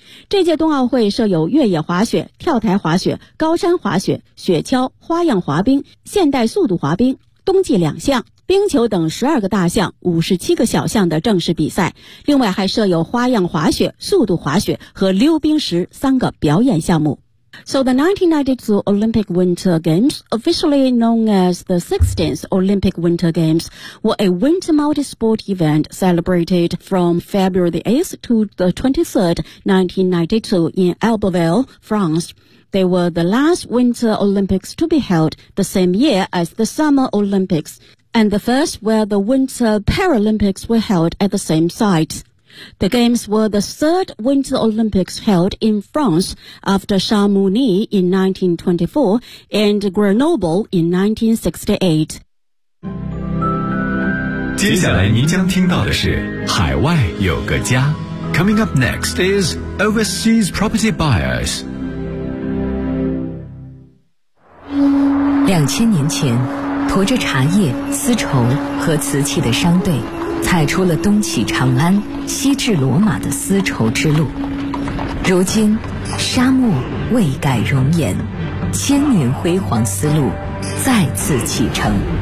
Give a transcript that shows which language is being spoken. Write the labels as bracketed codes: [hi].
[zh] 这届冬奥会设有越野滑雪、跳台滑雪、高山滑雪、雪橇、花样滑冰、现代速度滑冰、冬季两项、冰球等12个大项、57个小项的正式比赛，另外还设有花样滑雪、速度滑雪和溜冰石3个表演项目。 [en] So the 1992 Olympic Winter Games, officially known as the 16th Olympic Winter Games, were a winter multi-sport event celebrated from February 8th to the 23rd, 1992 in Albertville, France. They were the last Winter Olympics to be held the same year as the Summer Olympics, and the first where the Winter Paralympics were held at the same site. The Games were the third Winter Olympics held in France after Chamonix in 1924 and Grenoble in 1968. [zh] 接下来您将听到的是海外有个家。 [en] Coming up next is Overseas Property Buyers. [zh] 2000年前，驮着茶叶、丝绸和瓷器的商队踩出了东起长安、西至罗马的丝绸之路，如今沙漠未改容颜，千年辉煌丝路再次启程。